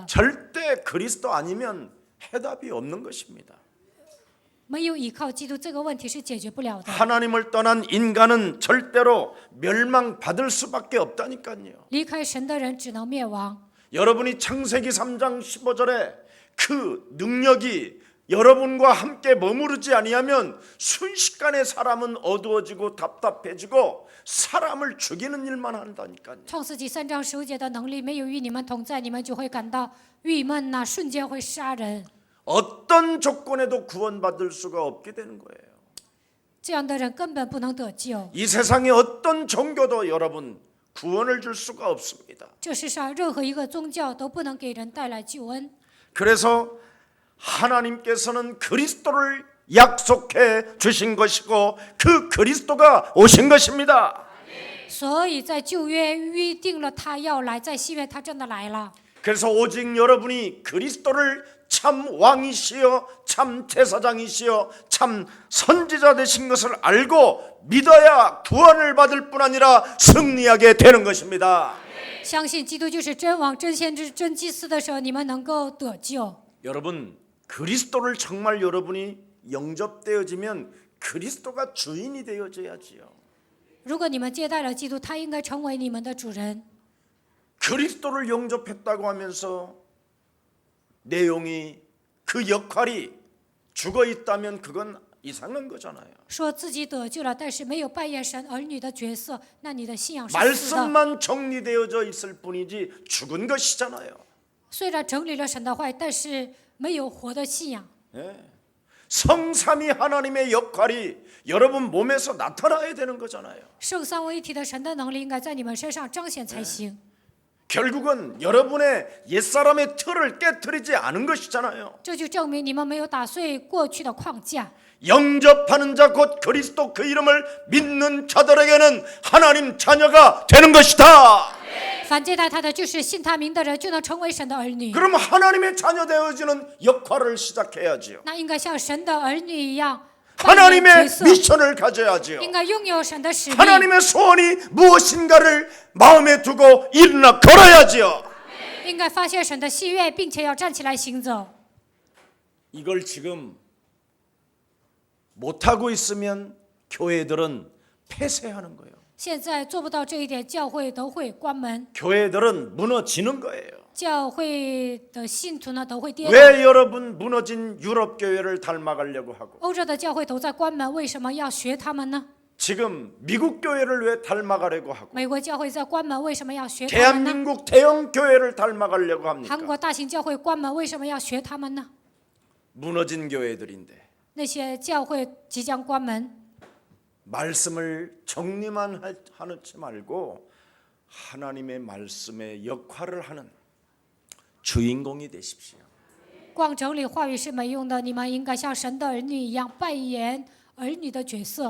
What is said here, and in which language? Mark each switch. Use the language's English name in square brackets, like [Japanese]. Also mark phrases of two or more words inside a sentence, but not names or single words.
[Korean] 절대 그리스도 아니면 해답이 없는 것입니다. [Chinese] 没有依靠基督这个问题是解决不了的。 [Korean] 하나님을 떠난 인간은 절대로 멸망받을 수밖에 없다니까요. [Chinese] 离开神的人只能灭亡。 [Korean] 여러분이 창세기 3장 15절에 그 능력이 여러분과 함께 머무르지 아니하면 순식간에 사람은 어두워지고 답답해지고 사람을 죽이는 일만 한다니까요. [Chinese] 创世纪3章15节的能力没有与你们同在，你们就会感到郁闷呐、瞬间会杀人。 [Korean] 어떤 조건에도 구원받을 수가 없게 되는 거예요. [Chinese] 这样的人根本不能得救。 [Korean] 이 세상의 어떤 종교도 여러분 구원을 줄 수가 없습니다. [Chinese] 这世上任何一个宗教都不能给人带来救恩。 [Korean] 그래서 하나님께서는 그리스도를 약속해 주신 것이고 그 그리스도가 오신 것입니다. [Chinese] 所以在旧约预定了他要来，在新约他真的来了。 [Korean] 그래서 오직 여러분이 그리스도를 참 왕이시여 참 제사장이시여 참 선지자 되신 것을 알고 믿어야 구원을 받을 뿐 아니라 승리하게 되는 것입니다. [Chinese] 相信基督就是真王、真先知、真祭司的时候，你们能够得救。 [Korean] 여러분 그리스도를 정말 여러분이 영접되어지면 그리스도가 주인이 되어져야지요. [Chinese] 如果你们接待了基督，他应该成为你们的主人。 [Korean] 그리스도를 영접했다고 하면서 내용이 그 역할이 죽어 있다면 그건 이상한 거잖아요. [Chinese] 说自己得救了，但是没有扮演神儿女的角色，那你的信仰是死的。 [Korean] 말씀만 정리되어져 있을 뿐이지 죽은 것이잖아요. [Chinese] 虽然整理了神的话，但是没有活的信仰。 [Korean] 성삼위 하나님의 역할이 여러분 몸에서 나타나야 되는 거잖아요. [Chinese] 圣三位一体的神的能力应该在你们身上彰显才行。 [Korean] 결국은 여러분의 옛사람의 틀을 깨트리지 않은 것이잖아요. [Chinese] 这就证明你们没有打碎过去的框架。 [Korean] 영접하는 자 곧 그리스도 그 이름을 믿는 자들에게는 하나님 자녀가 되는 것이다. [Chinese] 凡接待他的，就是信他名的人，就能成为神的儿女。 [Korean] 그럼 하나님의 자녀 되어지는 역할을 시작해야지요. [Chinese] 那应该像神的儿女一样，扮演 [Korean] 하나님의 [Chinese] 角色， [Korean] 미션을 가져야지요. [Chinese] 应该拥有神的使命。 [Korean] 하나님의 소원이 무엇인가를 마음에 두고 일어나 걸어야지요. [Chinese] 应该发现神的喜悦，并且要站起来行走。 [Korean] 이걸 지금 못하고 있으면 교회들은 폐쇄하는 거예요. [Chinese] 现在做不到这一点，教会都会关门， [Korean] 교회들은 무너지는 거예요. [Chinese] 教会的信徒呢都会跌倒。 [Korean] 왜 여러분 무너진 유럽 교회를 닮아가려고 하고 [Chinese] 欧洲的教会都在关门，为什么要学他们呢？ [Korean] 지금 미국 교회를 왜 닮아가려고 하고 [Chinese] 美国教会在关门，为什么要学他们呢？ [Korean] 대한민국 대형 교회를 닮아가려고 [Chinese] 韩 [Korean] 합니까? [Chinese] 国大型教会关门，为什么要学他们呢？ [Korean] 무너진 교회들인데 [Chinese] 那些教会即将关门， [Korean] 말씀을 정리만 하지 말고 하나님의 말씀의 역할을 하는 주인공이 되십시오. [Chinese] 光整理话语是没用的，你们应该像神的儿女一样扮演儿女的角色。